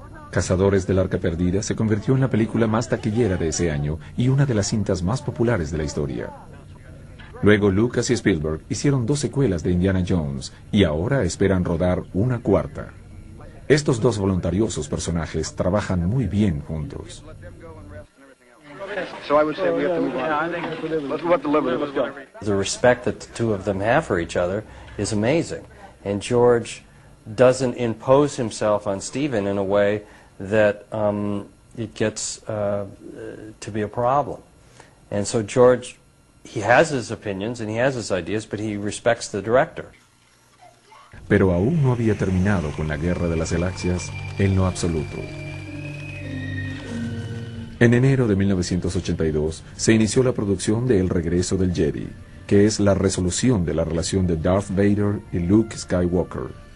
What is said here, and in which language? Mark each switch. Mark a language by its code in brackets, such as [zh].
[es] Cazadores del Arca Perdida se convirtió en la película más taquillera de ese año y una de las cintas más populares de la historia. Luego Lucas y Spielberg hicieron dos secuelas de Indiana Jones y ahora esperan rodar una cuarta. Estos dos voluntariosos personajes trabajan muy bien juntos. [en] So I would say we have to move on. Yeah, I think let's deliver. Let's go. The respect that the two of them have for each other is amazing. And George doesn't impose himself on Steven in a way that it gets to be a problem. And so George, he has his opinions and he has his ideas, but he respects the director. [es] Pero aún no había terminado con la Guerra de las Galaxias en lo absoluto. En enero de 1982 se inició la producción de El Regreso del Jedi, que es la resolución de la relación de Darth Vader y Luke Skywalker.